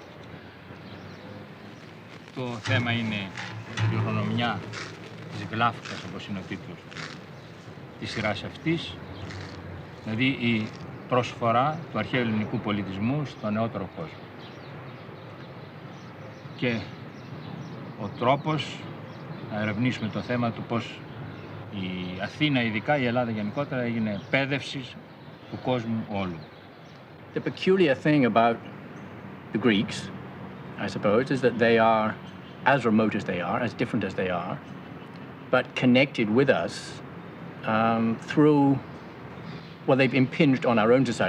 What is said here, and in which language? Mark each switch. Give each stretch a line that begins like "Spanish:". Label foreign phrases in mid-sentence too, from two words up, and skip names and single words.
Greek: Το θέμα είναι η κληρονομιά της Γλάφκας, όπως είναι ο τίτλος της σειράς αυτής, δηλαδή η προσφορά του αρχαίου ελληνικού πολιτισμού στο νεότερο κόσμο. Και ο τρόπος να ερευνήσουμε το θέμα του πώς η Αθήνα, ειδικά η Ελλάδα γενικότερα, έγινε πέδευση του κόσμου όλου.
English: The peculiar thing about the Greeks, I suppose, is that they are as remote as they are, as different as they are, but connected with us through, well, they've impinged on our own society.